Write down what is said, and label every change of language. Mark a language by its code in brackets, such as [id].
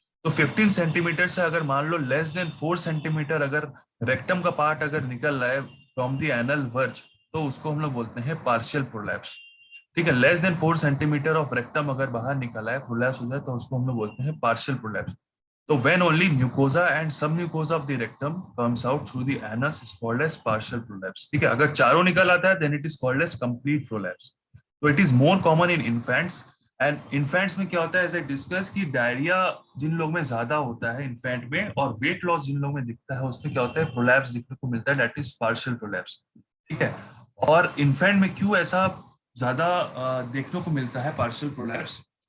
[hi] तो 15 सेंटीमीटर से अगर मान लो [en] less than 4 centimetre [hi] अगर रेक्टम का पार्ट अगर निकल रहा है [en] from the anal verge, [hi] तो उसको हम लोग बोलते हैं पार्शियल प्रोलैप्स। ठीक है, [en] less than 4 centimetre of rectum [hi] अगर बाहर निकला है, प्रोलैप्स हो जाए, तो उसको हम लोग बोलते हैं partial prolapse. [en] So when only mucosa and submucosa of the rectum comes out through the anus is called as partial prolapse. [hi] ठीक है, अगर चारों निकल आता है [en] then it is called as complete prolapse. So it is more common in infants. And infants [hi] में क्या होता है, [en] as I discussed, [hi] कि डायरिया जिन लोग में ज्यादा होता है इन्फेंट में, और वेट लॉस जिन लोग में दिखता है, उसमें क्या होता है, प्रोलैप्स दिखने को मिलता है, [en] That is partial prolapse. [hi] ठीक है। और इन्फेंट में क्यों ऐसा ज्यादा देखने को मिलता है पार्शियल प्रोलैप्स?